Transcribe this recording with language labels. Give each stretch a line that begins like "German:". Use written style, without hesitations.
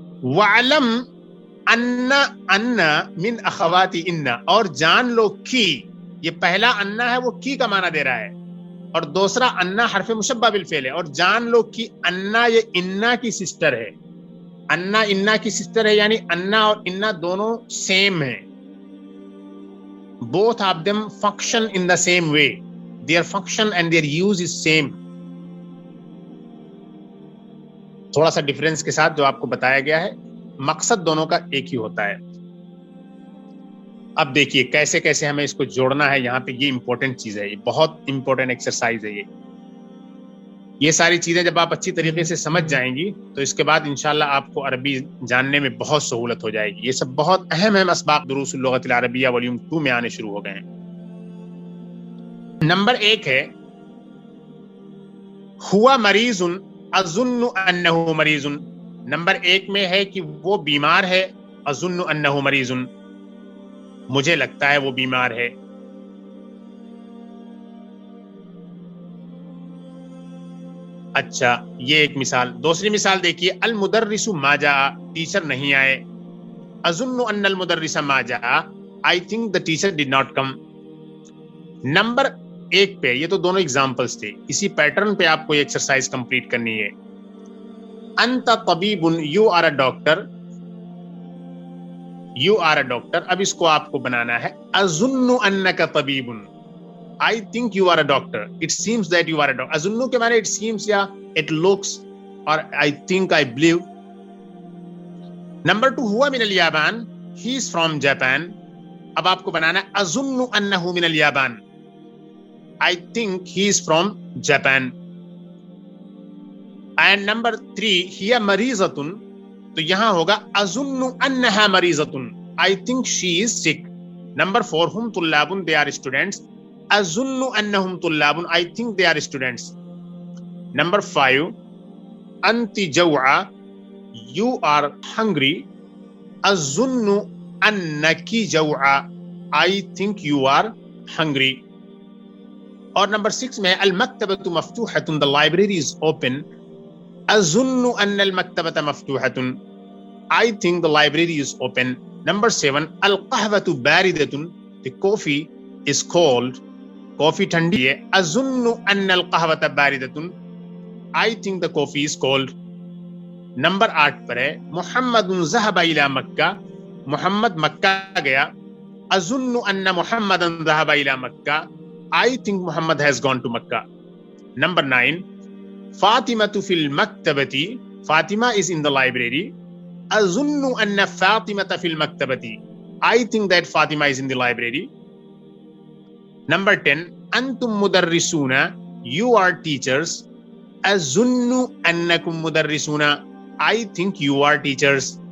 Arabic: وَعْلَمْ أَنَّ مِنْ أَخَوَاتِ إِنَّ،
Urdu: اور جان لو کی، یہ پہلا انا ہے وہ کی کا معنی دے رہا ہے، اور دوسرا انا حرف مشبہ بالفعل ہے، اور جان لو کی انا یہ انا کی سسٹر ہے. انا انا کی سسٹر ہے، یعنی انا اور انا دونوں سیم ہیں.
English: both of them function in the same way. Their function and their use is same.
Urdu: تھوڑا سا ڈفرینس کے ساتھ جو آپ کو بتایا گیا ہے، مقصد دونوں کا ایک ہی ہوتا ہے. اب دیکھیے کیسے کیسے ہمیں اس کو جوڑنا ہے. یہاں پہ یہ امپورٹنٹ چیز ہے، یہ بہت امپورٹنٹ ایکسرسائز ہے. یہ ساری چیزیں جب آپ اچھی طریقے سے سمجھ جائیں گی تو اس کے بعد انشاءاللہ آپ کو عربی جاننے میں بہت سہولت ہو جائے گی. یہ سب بہت اہم اسباق دروس اللغۃ العربیہ والیوم 2 میں آنے شروع ہو گئے ہیں.
Arabic: نمبر 1 ہے ہوا مریض اظن انہ مریض.
Urdu: نمبر 1 میں ہے کہ وہ بیمار ہے.
Arabic: اظن انہ مریض،
Urdu: مجھے لگتا ہے وہ بیمار ہے. اچھا، یہ ایک مثال. دوسری مثال دیکھیے،
Arabic: المدرس ما جاء،
Urdu: ٹیچر نہیں آئے.
Arabic: اظن ان المدرس ما جاء،
English: I think the teacher did not come.
Urdu: Number 1 پہ یہ تو دونوں ایگزامپلس تھے. اسی پیٹرن پہ آپ کو یہ ایکسرسائز کمپلیٹ کرنی ہے.
Arabic: انت طبیب،
English: You are a doctor. You are a doctor.
Urdu: اب اس کو آپ کو بنانا ہے
Arabic: اظن انک طبیب.
English: I think you are a doctor. It seems that you are a doctor. اظن کے معنی it seems یا it looks or I think, I believe.
Urdu: Number 2
Arabic: ہوا من الیابان،
English: he is from Japan.
Urdu: اب آپ کو بنانا ہے
Arabic: اظن انہ من الیابان.
English: I think he is from Japan. And number 3
Arabic: ہی مریضۃ،
Urdu: تو یہاں ہوگا
Arabic: اظن انہا مریضۃ.
English: I think she is sick. Number 4
Arabic: ہم طلاب،
English: they are students.
Arabic: اظن انہم طلاب،
English: I think they are students. Number 5
Arabic: انت جوعا،
English: you are hungry.
Arabic: اظن انکی جوعا،
English: I think you are hungry.
Urdu: اور number 6 میں
Arabic: المکتبۃ مفتوحۃ،
English: the library is open.
Arabic: اظن ان المکتبۃ مفتوحۃ،
English: I think the library is open. Number 7
Arabic: القہوۃ باردۃ،
English: the coffee is cold.
Urdu: کافی ٹھنڈی ہے.
Arabic: اظن ان القہوۃ باردۃ،
English: I think the coffee is cold.
Urdu: Number 8 پر ہے
Arabic: محمد ذهب الى مکہ،
Urdu: محمد مکہ گیا.
Arabic: اظن ان محمدا ذهب الى مکہ،
English: I think Muhammad has gone to Makkah. Number 9
Arabic: فاطمۃ فی المکتبۃ،
English: Fatima is in the library.
Arabic: اظن ان فاطمۃ فی المکتبۃ،
English: I think that Fatima is in the library. Number 10
Arabic: انتم مدرسون،
English: you are teachers.
Arabic: اظن انکم مدرسون،
English: I think you are teachers.